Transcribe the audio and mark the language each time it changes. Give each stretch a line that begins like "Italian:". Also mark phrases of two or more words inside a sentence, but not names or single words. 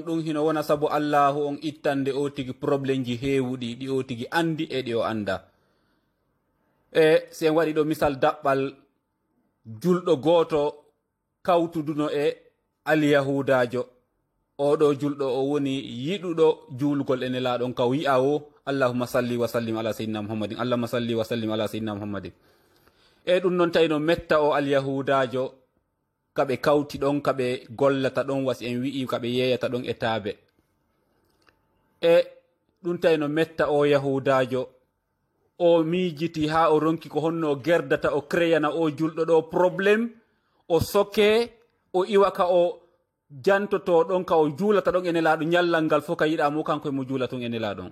Fula: ɗum hino wona sabu allahu on ittande o tigi probléme ji heewuɗi ɗi o tigi andi e ɗi o anda. e sen waɗi ɗo misal daɓɓal julɗo goto kawtuduno e alyahudajo. oɗo julɗo o woni yiɗuɗo juulugol e nelaɗon ka wi'a o
Arabic: اللهم صل وسلم على سيدنا محمد, اللهم صل وسلم على سيدنا محمد.
Fula: e ɗum noon tawi no metta o alyahudajo kaɓe kawti ɗon kaɓe gollata ɗon, wasi en wi'i kaɓe yeyata ɗon e taabe. e ɗum tawi no metta o yahudajo o miijiti ha o ronki ko honno o gerdata o créyana o julɗo ɗo probléme, o sokke o iwa ka o jantoto ɗon ka o juulata ɗon e nelaɗo ñallal ngal fof ka yiɗamo kanko emo juula ton e nelaɗon.